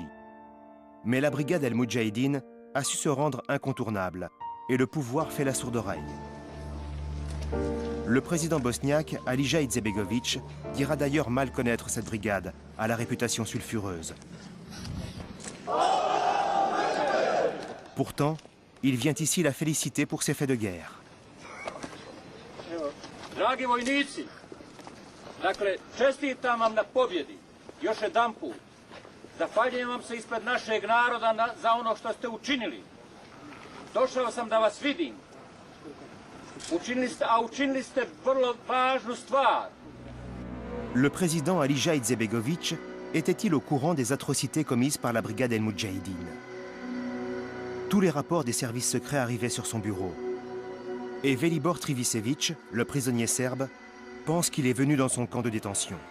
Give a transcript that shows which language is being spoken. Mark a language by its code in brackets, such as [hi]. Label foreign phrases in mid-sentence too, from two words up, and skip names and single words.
[fr] Mais la brigade El Moudjahidine a su se rendre incontournable et le pouvoir fait la sourde oreille. Le président bosniaque, Alija Izetbegović, dira d'ailleurs mal connaître cette brigade, à la réputation sulfureuse. Pourtant, il vient ici la féliciter pour ses faits de guerre. [bs] Dragi vojnici, dakle, čestitam vam na pobjedi. Još jedanput, zahvaljujem vam se ispred našeg naroda za ono što ste učinili. Došao sam da vas vidim. Učinili ste vrlo važnu stvar. [fr] Le président Alija Izetbegović était-il au courant des atrocités commises par la brigade El Moudjahidine? Tous les rapports des services secrets arrivaient sur son bureau. Et Velibor Trivicević, le prisonnier serbe, pense qu'il est venu dans son camp de détention.